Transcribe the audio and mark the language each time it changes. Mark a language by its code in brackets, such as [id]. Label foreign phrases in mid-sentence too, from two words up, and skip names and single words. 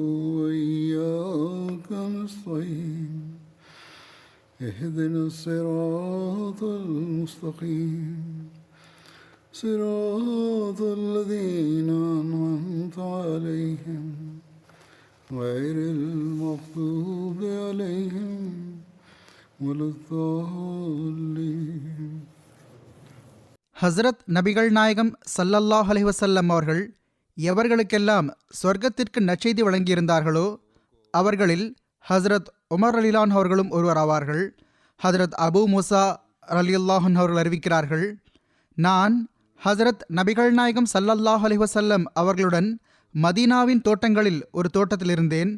[ar] وإياك نستعين اهدنا الصراط المستقيم صراط الذين أنعمت عليهم غير المغضوب عليهم ولا الضالين. [ta] ஹஸ்ரத் நபிகள் நாயகம் [ar] صلى الله عليه وسلم [ta] அவர்கள் எவர்களுக்கெல்லாம் சொர்க்கத்திற்கு நற்செய்தி வழங்கியிருந்தார்களோ அவர்களில் ஹஸ்ரத் உமர் ரலியல்லாஹு அவர்களும் ஒருவர் ஆவார்கள். ஹஸ்ரத் அபூ மூசா ரலியல்லாஹு அவர்கள் அறிவிக்கிறார்கள், நான் ஹஸ்ரத் நபிகள் நாயகம் [ar] صلى الله عليه وسلم [ta] அவர்களுடன் மதீனாவின் தோட்டங்களில் ஒரு தோட்டத்தில் இருந்தேன்.